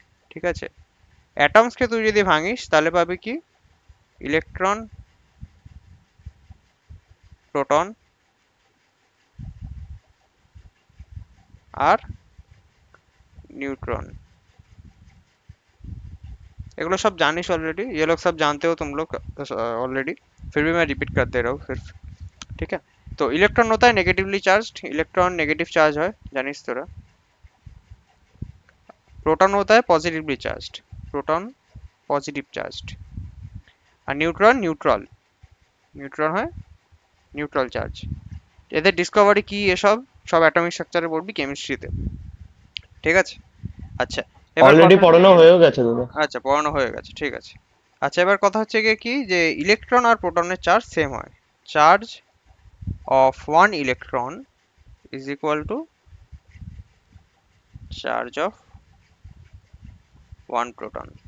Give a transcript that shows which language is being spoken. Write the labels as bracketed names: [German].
[Bangla] ঠিক আছে, অ্যাটমসকে তুই যদি ভাঙিস তাহলে পাবি কি? ইলেকট্রন, প্রোটন, আর न्यूट्रॉन। एगुलो सब जानिस ऑलरेडी, [Hindi] ये लोग सब जानते हो तुम लोग ऑलरेडी, फिर भी मैं रिपीट करते रहा हूँ सिर्फ। ठीक है, तो इलेक्ट्रॉन होता है negatively charge, electron negative charge है, [Bangla] जानिस तोरा। [Hindi] प्रोटॉन होता है positively charge, proton positive charge. और न्यूट्रॉन न्यूट्रल, न्यूट्रॉन है নিউট্রাল চার্জ। [Bangla] এদের ডিসকভারি কি এসব? সব অ্যাটমিক স্ট্রাকচারে পড়বি কেমিস্ট্রিতে। ঠিক আছে, আচ্ছা, এবার অলরেডি কথা হচ্ছে পড়ানো গিয়ে, হয়েও গেছে দাদা। আচ্ছা পড়ানো হয়ে গেছে, ঠিক আছে। আচ্ছা, এবার কথা হচ্ছে গিয়ে কি, যে ইলেকট্রন আর প্রোটনের চার্জ সেম হয়। [English] Charge of one electron is equal to charge of one proton.